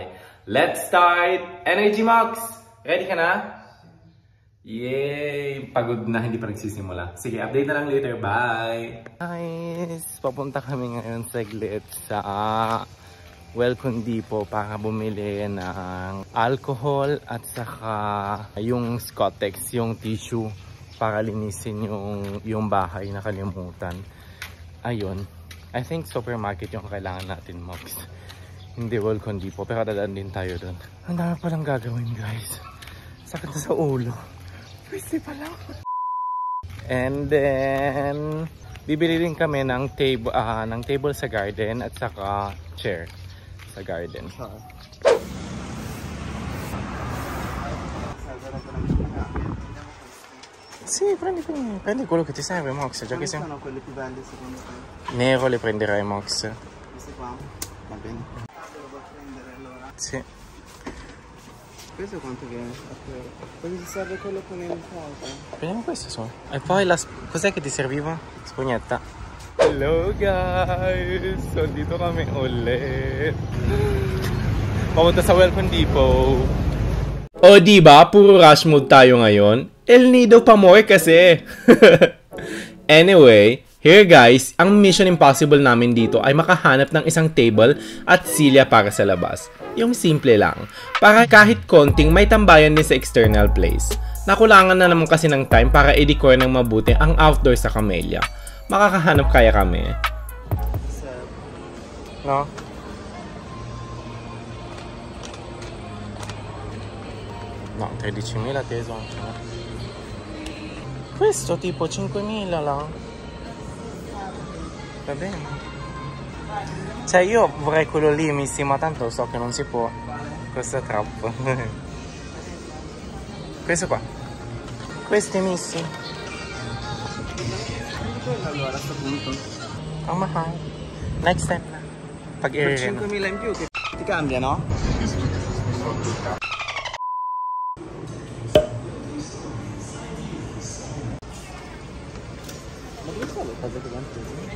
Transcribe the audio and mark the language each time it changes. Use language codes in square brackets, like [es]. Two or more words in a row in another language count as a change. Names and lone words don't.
[en] Let's start! Energy Mox! [tl] Ready ka na? Yay! Pagod na, hindi pa nagsisimula. Sige, update na lang later. [en] Bye! [tl] Guys, papunta kami ngayon saglit sa Welcome Depot para bumili ng alcohol at saka yung Scottex, yung tissue para linisin yung bahay, nakalimutan. Ayun. [en] I think [tl] supermarket yung kailangan natin, Mox. Hindi Welcome Depot, pero dadaan din tayo doon. Ang dami palang gagawin, guys. Sakit na sa ulo. Pwede pa lang. [en] And then, [tl] bibili din kami ng table sa garden at saka chair sa garden. [it] Sì, prendi quello che ti serve, Mox. Già che sei... sono quelli più belli secondo te? Nero le prenderai, Mox. Questi qua? Va bene. Lo devo prendere allora. Sì. Questo quanto viene? Poi ti serve quello con il fuoco? Prendiamo questo solo. E poi la... Cos'è che ti serviva? Spugnetta. [en] Hello guys! [tl] So, dito kami ulit. Papunta sa Welcome Depot. O diba, puro rush mode tayo ngayon? El Nido pa more kasi. [en] Anyway, here guys, [tl] ang [en] mission impossible [tl] namin dito ay makahanap ng isang table at silya para sa labas. Yung simple lang. Para kahit konting may tambayan din sa external place. Nakulangan na naman kasi ng time para i-decor ng mabuti ang outdoor sa Camellia. Makakahanap kaya kami. No? No, 13.000 teso. [it] Questo tipo 5.000 lang. Va bene. Cioè io vorrei quello lì Missy, ma tanto so che non si può. Questo è troppo. Questo qua. Questi Missy. Allora a sto punto. [tl] Oh mahal. [en] Next step [tl] na. Pag [it] Per 5.000 in più che ti cambia, no? Ma dove sono le cose che vanno prese?